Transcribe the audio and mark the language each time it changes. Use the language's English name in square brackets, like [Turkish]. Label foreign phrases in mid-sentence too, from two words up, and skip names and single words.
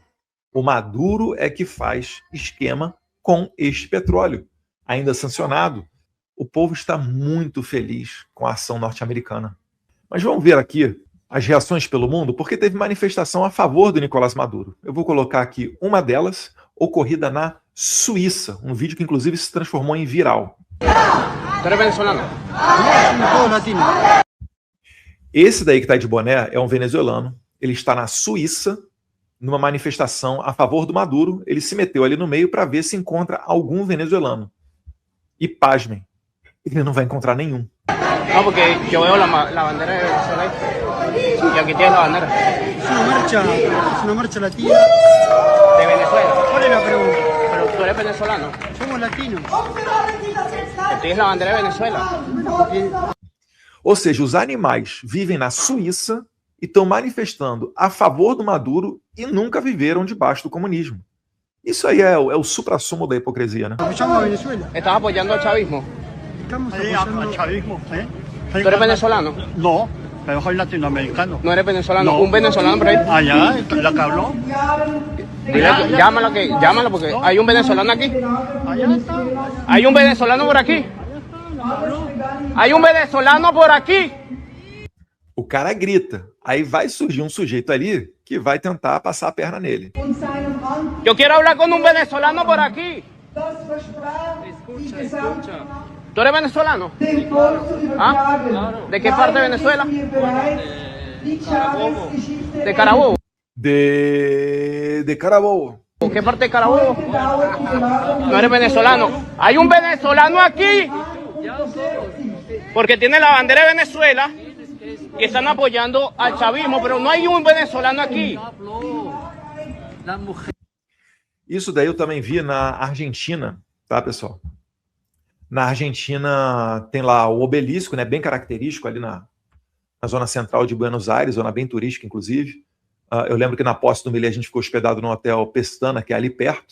[Portuguese] O Maduro é que faz esquema com este petróleo, ainda sancionado. O povo está muito feliz com a ação norte-americana. Mas vamos ver aqui as reações pelo mundo, porque teve manifestação a favor do Nicolás Maduro. Eu vou colocar aqui uma delas, ocorrida na Suíça, um vídeo que inclusive se transformou em viral. [Spanish] ¿Tú eres venezolano? [Portuguese] Esse daí que está de boné é um venezuelano. Ele está na Suíça, numa manifestação a favor do Maduro. Ele se meteu ali no meio para ver se encontra algum venezuelano. E pasmem, ele não vai encontrar nenhum. [Spanish] No, porque yo veo la bandera de Venezuela y aquí tienes la bandera. Es una marcha latina. ¿De Venezuela? ¿Cuál es la pregunta? Pero tú eres venezolano. Somos latinos. Tienes la bandera de Venezuela. [Portuguese] Ou seja, os animais vivem na Suíça e estão manifestando a favor do Maduro e nunca viveram debaixo do comunismo. Isso aí é o suprassumo da hipocrisia, né? [Spanish] Apoyamos a Venezuela. ¿Estás apoyando al chavismo? Estamos apoyando al chavismo, ¿eh? ¿Tú eres venezolano? No, pero soy latinoamericano. ¿No eres venezolano? No. ¿Un venezolano por ahí? Allá, la que habló. Llámalo porque hay un venezolano aquí. Hay un venezolano por aquí. Hay um venezolano por aqui. [Portuguese] O cara grita. Aí vai surgir um sujeito ali que vai tentar passar a perna nele. Eu quero falar com um venezolano por aqui. [Spanish] ¿Tú eres venezolano? ¿Ah? ¿De qué parte de Venezuela? De Carabobo. De Carabobo. ¿Qué parte de Carabobo? No eres venezolano. Hay un venezolano aquí. Porque tiene la bandera de Venezuela y están apoyando al chavismo, pero no hay un venezolano aquí. [Portuguese] Isso daí eu também vi na Argentina, tá, pessoal? Na Argentina tem lá o obelisco, né, bem característico ali na zona central de Buenos Aires, zona bem turística, inclusive. Eu lembro que na posse do Milei a gente ficou hospedado no hotel Pestana, que é ali perto.